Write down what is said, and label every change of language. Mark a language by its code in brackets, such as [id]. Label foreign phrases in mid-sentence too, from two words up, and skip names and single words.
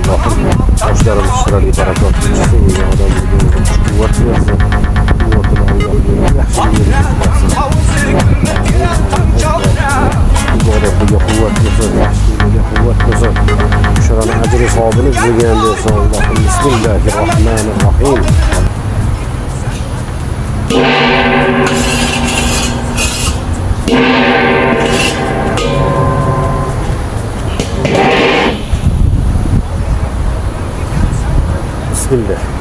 [tr] Allah'ım hoşlarımız şurada bir bereket geçsin. Ya adam bir kuvvet versin. [uz] Kuvvetini Allah'ım yaxshi ibodatga quvvat bersin, yaxshiligiga quvvat bersin. Shurani ajri savobini bizga ham bersin Allohim. [ar] بسم الله الرحمن الرحيم. Bismillah.